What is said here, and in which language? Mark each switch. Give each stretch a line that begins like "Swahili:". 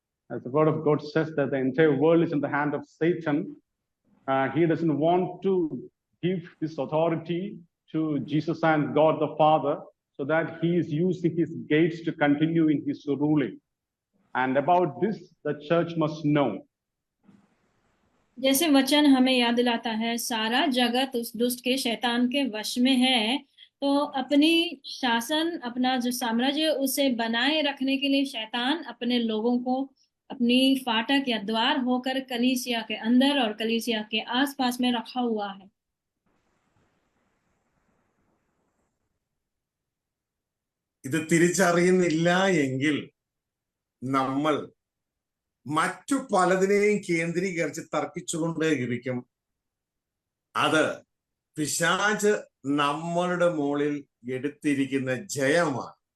English: As the word of God says that the entire world is in the hand of Satan, he doesn't want to give this authority to Jesus and God the Father, so that he is using his gates to continue in his ruling. And about this, the church must know.
Hindi: जैसे वचन हमें याद दिलाता है सारा जगत उस दुष्ट के, शैतान के वश में है, तो अपनी शासन, अपना जो साम्राज्य उसे बनाए रखने के लिए शैतान अपने लोगों को अपनी फाटक या द्वार होकर कलीसिया के अंदर और कलीसिया के आसपास में रखा हुआ है।
Malayalam: ഇത് തിരിച്ചറിയുന്നില്ല എങ്കിൽ നമ്മൾ മറ്റു പലതിനെയും കേന്ദ്രീകരിച്ച് തർക്കിച്ചുകൊണ്ടേ ഇരിക്കും. അത് പിശാച് നമ്മളുടെ മുകളിൽ എടുത്തിരിക്കുന്ന ജയമാണ്.